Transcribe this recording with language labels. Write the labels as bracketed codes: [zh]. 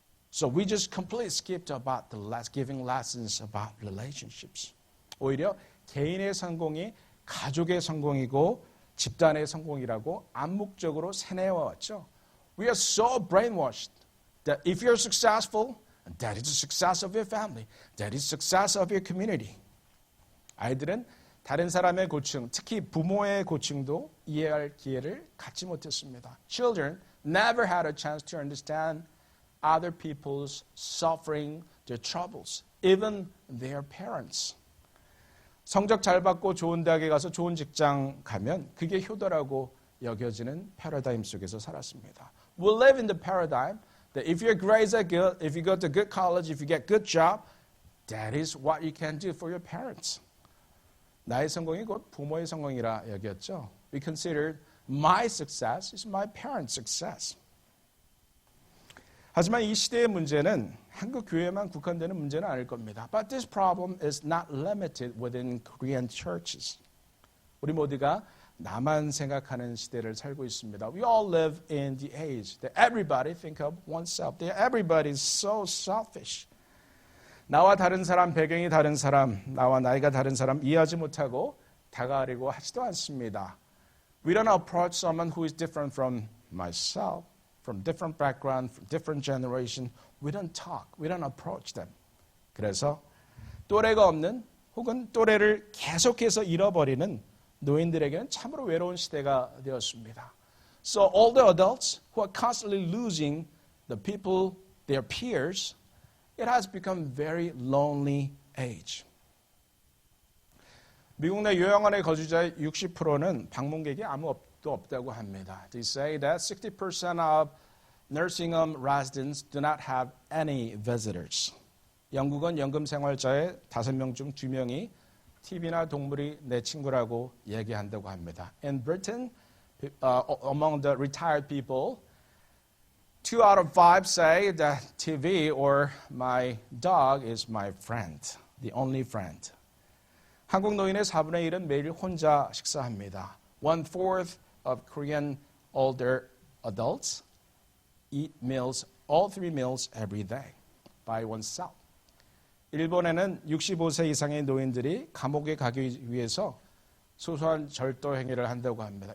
[en] So we just completely skipped about giving lessons about relationships. [ko] 오히려 개인의 성공이 가족의 성공이고 집단의 성공이라고 암묵적으로 세뇌해왔죠. [en] We are so brainwashed that if you're successful, that is the success of your family. That is the success of your community. [ko] 아이들은 다른 사람의 고충, 특히 부모의 고충도 이해할 기회를 갖지 못했습니다. [en] Children never had a chance to understand other people's suffering, their troubles, even their parents. [ko] 성적 잘 받고 좋은 대학에 가서 좋은 직장 가면 그게 효도라고 여겨지는 패러다임 속에서 살았습니다. [en] We live in the paradigm that if your grades are good, if you go to good college, if you get good job, that is what you can do for your parents. [ko] 나의 성공이 곧 부모의 성공이라 여겼죠. [en] We considered my success is my parents' success. [ko] 하지만 이 시대의 문제는 한국 교회만 국한되는 문제는 아닐 겁니다. [en] But this problem is not limited within Korean churches. [ko] 우리 모두가 나만 생각하는 시대를 살고 있습니다. [en] We all live in the age that everybody think of oneself. That everybody is so selfish. [ko] 나와 다른 사람, 배경이 다른 사람, 나와 나이가 다른 사람 이해하지 못하고 다가가려고 하지도 않습니다. [en] We don't approach someone who is different from myself, from different background, from different generation. We don't talk. We don't approach them. [ko] 그래서 또래가 없는 혹은 또래를 계속해서 잃어버리는 노인들에게는 참으로 외로운 시대가 되었습니다. [en] So all the adults who are constantly losing the people, their peers, it has become very lonely age. [ko] 미국 내 요양원의 거주자의 60%는 방문객이 아무도 없다고 합니다. [en] They say that 60% of nursing home residents do not have any visitors. [ko] 영국은 연금 생활자의 5명 중 2명이 TV나 동물이 내 친구라고 얘기한다고 합니다. [en] In Britain, among the retired people, 2 out of 5 say that TV or my dog is my friend, the only friend. [ko] 한국 노인의 4분의 1은 매일 혼자 식사합니다. [en] 1/4 of Korean older adults eat meals, all 3 meals every day by oneself. [ko] 일본에는 65세 이상의 노인들이 감옥에 가기 위해서 소소한 절도 행위를 한다고 합니다.